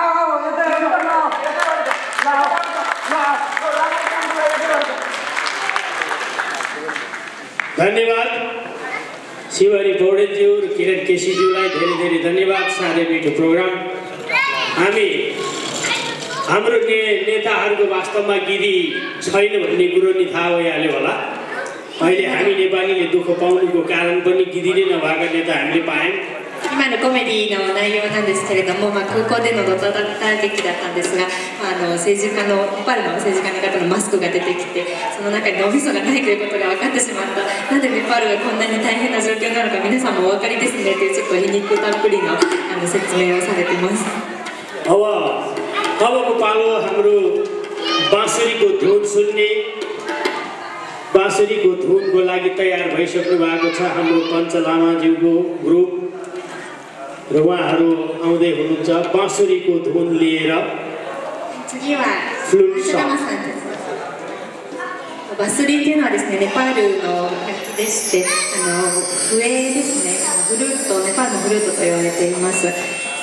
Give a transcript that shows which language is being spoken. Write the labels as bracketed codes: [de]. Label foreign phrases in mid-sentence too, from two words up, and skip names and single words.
[ne] धन्यवाद शिवहरी पौडेलज्यू र किरण केसीज्यूलाई धेरै धेरै धन्यवाद। साह्रै मिठो प्रोग्राम। हाम्रो नेताहरूको वास्तवमा गिदी छैन भन्ने कुरो नि थाहा भइहाल्यो होला। अहिले हामी नेपालीले दुःख पाउनुको कारण पनि गिदी नै नभएका नेता हामीले पायौँ। [ja] 今のコメディの内容なんですけれども、空港でのドタバタ劇だったんですが、政治家のネパールの政治家の方のマスクが出てきて、その中に脳みそがないということが分かってしまった。なんでネパールがこんなに大変な状況なのか皆さんもお分かりですねというちょっと皮肉たっぷりの説明をされています。 [ne] अबको पालो हाम्रो बाँसुरीको धुन सुन्ने, बाँसुरीको धुनको लागि तयार भइसक्नु भएको छ हाम्रो पञ्च लामाज्यूको ग्रुप र उहाँहरू आउँदै हुनुहुन्छ बाँसुरीको धुन लिएर। [ja] 次はフルートバスリっていうのはですね、ネパールの楽器でして、笛ですね、フルート、ネパールのフルートと言われています。